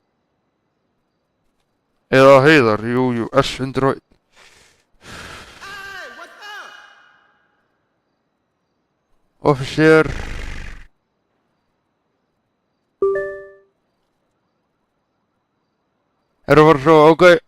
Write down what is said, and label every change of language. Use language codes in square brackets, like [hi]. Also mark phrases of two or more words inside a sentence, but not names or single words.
[is] Eða Heiðar, jú, S101. [en] Hey, what's up? Officer. [is] Erum að fara svo, ok.